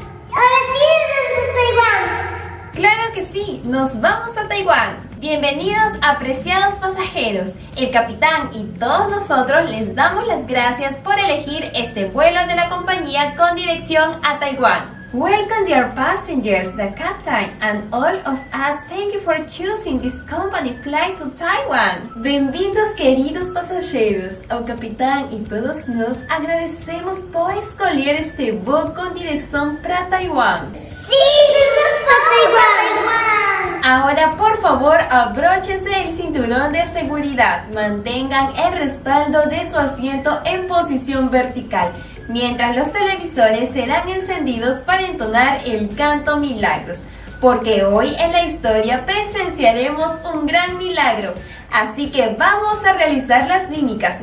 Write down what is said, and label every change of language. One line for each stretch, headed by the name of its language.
Spanish: Ahora sí, desde Taiwán. Claro que sí, nos vamos a Taiwán. Bienvenidos, apreciados pasajeros. El capitán y todos nosotros les damos las gracias por elegir este vuelo de la compañía con dirección a Taiwán.
English: Welcome dear passengers, the captain and all of us thank you for choosing this company flight to Taiwan.
Portuguese: Bem-vindos queridos passageiros, ao capitão e todos nós agradecemos por escolher este voo com direção para Taiwán.
Spanish: Sí, desde Taiwán. Ahora por favor abróchense el cinturón de seguridad, mantengan el respaldo de su asiento en posición vertical, mientras los televisores serán encendidos para entonar el canto Milagros, porque hoy en la historia presenciaremos un gran milagro, así que vamos a realizar las mímicas.